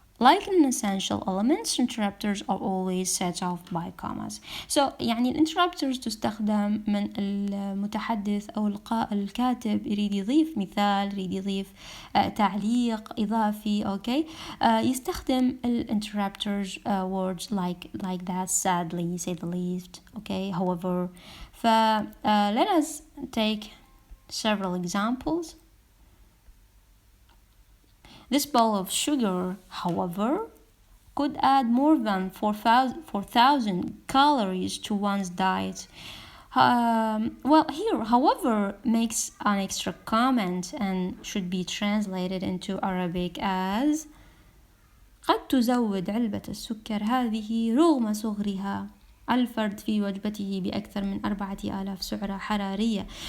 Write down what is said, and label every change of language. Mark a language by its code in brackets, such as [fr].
[en] Like non-essential elements, interrupters are always set off by commas. [ar] So يعني الانتربترز تستخدم من المتحدث أو الكاتب يريد يضيف مثال، يريد يضيف تعليق إضافي، أوكي، يستخدم الانتربترز [en] words like that, sadly, say the least, okay, however. Let us take several examples. This bowl of sugar, however, could add more than 4,000 calories to one's diet. Here, however, makes an extra comment and should be translated into Arabic as [ar] قد تزود علبة السكر هذه رغم صغرها الفرد في وجبته بأكثر من 4,000 سعرة حرارية.